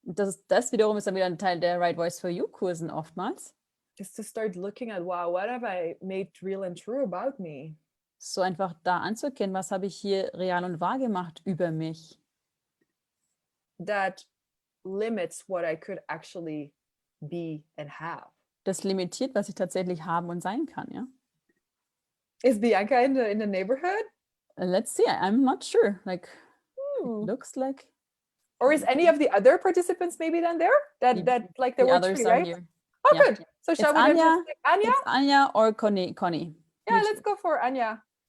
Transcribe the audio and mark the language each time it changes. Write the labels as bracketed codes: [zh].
[de] Und das wiederum ist dann wieder ein Teil der Right Voice for You Kursen oftmals. [en] Just to start looking at, wow, what have I made real and true about me? [de] So einfach da anzuerkennen, was habe ich hier real und wahr gemacht über mich. [en] That limits what I could actually be and have. [de] Das limitiert, was ich tatsächlich haben und sein kann, ja? [en] Is Bianca in the neighborhood? Let's see, I'm not sure. Like, it looks like. Or is any of the other participants maybe then there? That like there the were others three, are right? here. Oh, Yeah. good. So shall we Anya, just take Anya? It's Anya or Connie. Yeah, let's go for Anya.